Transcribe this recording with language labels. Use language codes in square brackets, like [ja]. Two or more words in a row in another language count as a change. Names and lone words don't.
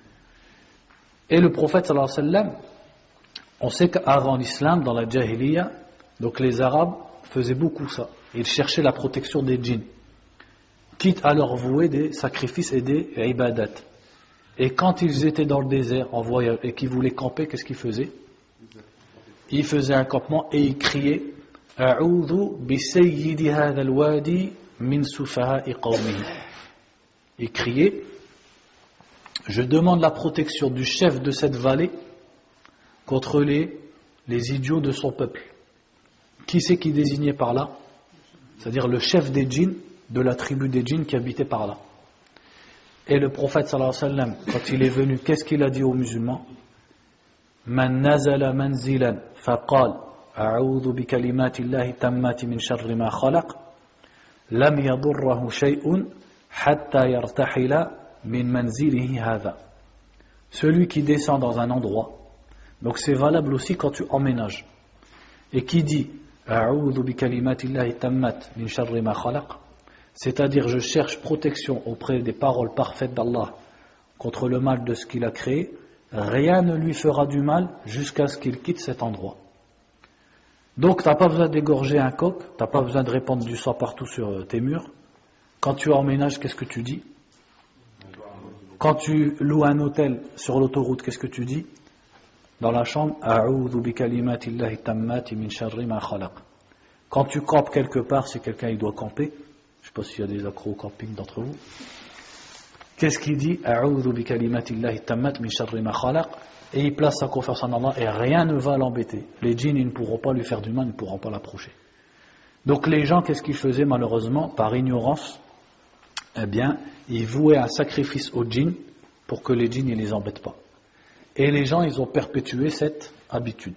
[fr] Et le prophète [ar] صلى الله عليه وسلم, [fr] on sait qu'avant l'islam, dans la Jahiliya, donc les Arabes faisaient beaucoup ça. Ils cherchaient la protection des djinns, quitte à leur vouer des sacrifices et des ibadat. Et quand ils étaient dans le désert en voyage et qu'ils voulaient camper, qu'est-ce qu'ils faisaient? Ils faisaient un campement et ils criaient [ar] أعوذ بسيد هذا الوادي من سفهاء قومه. [fr] Ils criaient, je demande la protection du chef de cette vallée contre les idiots de son peuple. Qui c'est qui désignait par là? C'est-à-dire le chef des djinns, de la tribu des djinns qui habitait par là. Et le prophète [ar] صلى الله عليه وسلم, [fr] quand il est venu, qu'est-ce qu'il a dit aux musulmans? [ar] من نزل منزلا فقال أعوذ بكلمات الله التامات من شر ما خلق لم يضره شيء حتى يرتحل من منزله هذا. [fr] Celui qui descend dans un endroit, donc c'est valable aussi quand tu emménages, et qui dit [ar] أعوذ بكلمات الله التامات من شر ما خلق, [fr] c'est-à-dire je cherche protection auprès des paroles parfaites d'Allah contre le mal de ce qu'il a créé, rien ne lui fera du mal jusqu'à ce qu'il quitte cet endroit. Donc tu n'as pas besoin d'égorger un coq, tu n'as pas besoin de répandre du sang partout sur tes murs. Quand tu emménages, qu'est-ce que tu dis? Quand tu loues un hôtel sur l'autoroute, qu'est-ce que tu dis? Dans la chambre, [ar] أعوذ بكلمات الله التامات من شر ما خلق. [fr] Quand tu campes quelque part, si quelqu'un il doit camper, je ne sais pas s'il y a des accros au camping d'entre vous, qu'est-ce qu'il dit? [ar] أعوذ بكلمات الله التامات من شر ما خلق. [fr] Et il place sa confiance en Allah et rien ne va l'embêter. Les djinns ils ne pourront pas lui faire du mal, ils ne pourront pas l'approcher. Donc les gens, qu'est-ce qu'ils faisaient malheureusement? Par ignorance, eh bien, ils vouaient un sacrifice aux djinns pour que les djinns ne les embêtent pas. Et les gens, ils ont perpétué cette habitude.